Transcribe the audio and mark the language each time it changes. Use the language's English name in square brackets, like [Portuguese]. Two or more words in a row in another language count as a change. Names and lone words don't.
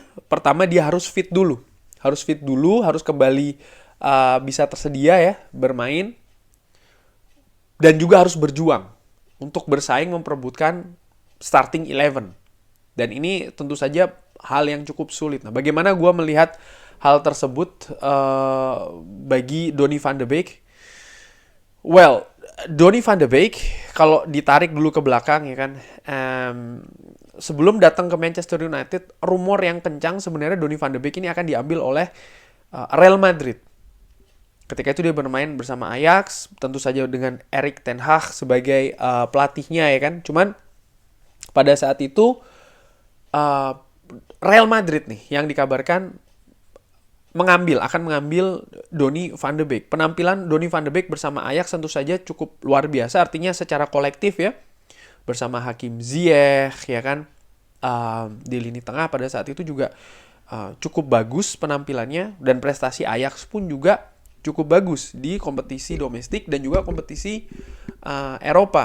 [Indonesian] Pertama dia harus fit dulu, harus kembali bisa tersedia ya bermain, dan juga harus berjuang untuk bersaing memperebutkan starting 11. Dan ini tentu saja hal yang cukup sulit. Nah, bagaimana gue melihat hal tersebut bagi Donny van de Beek? Well, Donny van de Beek kalau ditarik dulu ke belakang ya kan, sebelum datang ke Manchester United, rumor yang kencang sebenarnya Donny van de Beek ini akan diambil oleh Real Madrid. Ketika itu dia bermain bersama Ajax, tentu saja dengan Erik ten Hag sebagai pelatihnya ya kan. Cuman pada saat itu Real Madrid nih yang dikabarkan akan mengambil Donny van de Beek. Penampilan Donny van de Beek bersama Ajax tentu saja cukup luar biasa, artinya secara kolektif ya, bersama Hakim Ziyech ya kan, di lini tengah pada saat itu juga cukup bagus penampilannya, dan prestasi Ajax pun juga cukup bagus di kompetisi domestik dan juga kompetisi Eropa.